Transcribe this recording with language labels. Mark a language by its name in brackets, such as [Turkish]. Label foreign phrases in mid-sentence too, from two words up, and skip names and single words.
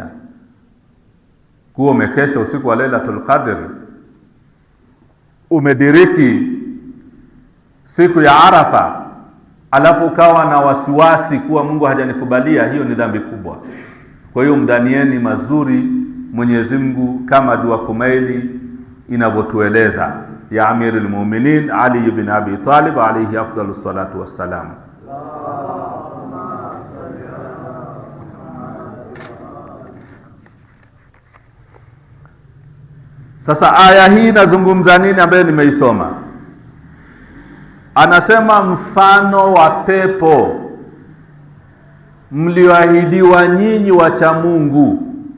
[Swahili] Kuwa umekesha usiku wa Lailatul Qadr, umediriki siku ya Arafa, alafu ukawa na wasiwasi kuwa Mungu hajanikubalia, hiyo ni dhambi kubwa. Kwa hiyo mdanieni mazuri Mwenyezi Mungu kama dua Kumaili inavyotueleza ya Amirul Mu'minin Ali ibn Abi Talib [Arabic] عليه أفضل الصلاة والسلام. [Swahili] Sasa aya hii nazungumza nini ambayo nimeisoma? Anasema mfano wa pepo mlioahidiwa nyinyi wacha Mungu.